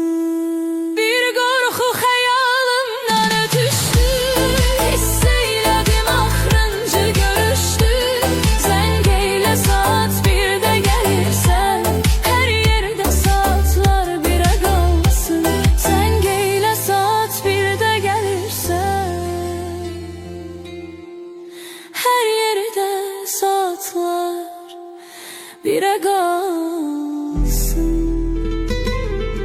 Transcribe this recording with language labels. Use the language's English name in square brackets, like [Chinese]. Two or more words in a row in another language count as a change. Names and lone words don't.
[Azerbaijani] Bir qorxu xəyalımdan ötüşdü, hiss eylədim axırıncı görüşdü. Zəngeyle saat 1'de gelirsən, hər yerdə saatlar 1'e qalsın. [Turkish] Zəngeyle saat 1'de gelirsən, her yerde saatlar 1'e kalsın.